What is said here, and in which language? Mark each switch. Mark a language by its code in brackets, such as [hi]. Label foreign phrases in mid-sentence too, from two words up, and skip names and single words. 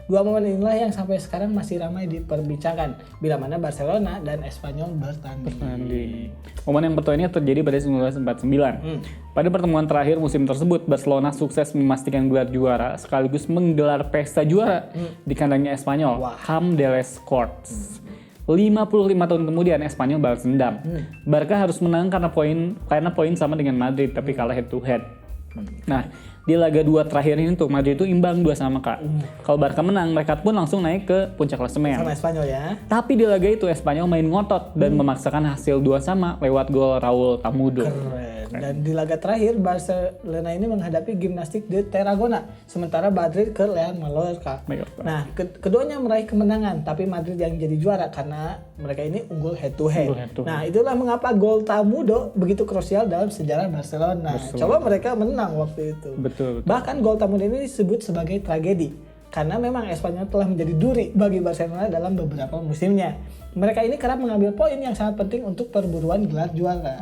[id] Dua momen inilah yang sampai sekarang masih ramai diperbincangkan bila mana Barcelona dan Espanyol bertanding. Momen yang pertama ini terjadi pada 1949. Pada pertemuan terakhir musim tersebut, Barcelona sukses memastikan gelar juara sekaligus menggelar pesta juara di kandangnya Espanyol, Camp de les Corts. 55 tahun kemudian Espanyol balas dendam. Barca harus menang karena poin sama dengan Madrid tapi kalah [en] head to head. [id] Nah, di laga 2 terakhir ini tuh Madrid itu imbang 2-2 Kak. Kalau Barca menang, mereka pun langsung naik ke puncak klasemen. Sama Espanyol ya. Tapi di laga itu Espanyol main ngotot dan memaksakan hasil 2-2 lewat gol Raúl Tamudo. Keren. Dan di laga terakhir Barcelona ini menghadapi Gimnastik de Tarragona, sementara Madrid ke Real Mallorca. Nah, keduanya meraih kemenangan, tapi Madrid yang jadi juara karena mereka ini unggul [en] head to head. [id] Nah, itulah mengapa gol Tamudo begitu krusial dalam sejarah Barcelona. Coba mereka menang waktu itu. Betul. Bahkan gol Tamudo ini disebut sebagai tragedi karena memang Espanyol telah menjadi duri bagi Barcelona dalam beberapa musimnya. Mereka ini kerap mengambil poin yang sangat penting untuk perburuan gelar juara.